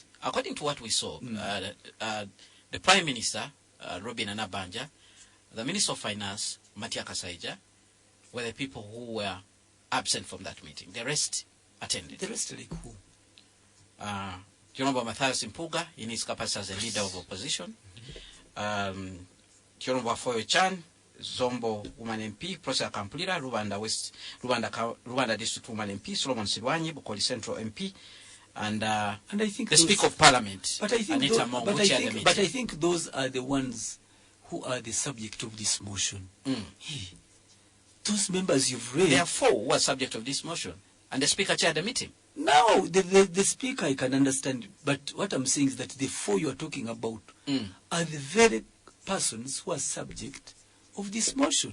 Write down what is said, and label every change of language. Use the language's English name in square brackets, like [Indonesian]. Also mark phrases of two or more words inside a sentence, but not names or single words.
[English] According to what we saw, the Prime Minister, Robin Anabanja, the Minister of Finance, Mathias Mpuuga, were the people who were absent from that meeting. The rest attended. The rest like who? Do you remember Mathias Mpuuga in his capacity as a leader of opposition? Do you remember Afoyochan, Zombo Woman MP, Prossy Akampulira, Rubanda District Woman MP, Silwany, Bukooli Central MP, and I think the Speaker of Parliament, but I think Anita Mong, who chaired the meeting. But I think those are the ones who are the subject of this motion. Hey, those members you've read. There are 4 who are subject of this motion, and the Speaker chaired the meeting. No, the Speaker I can understand, but what I'm saying is that the 4 you are talking about are the very persons who are subject of this motion.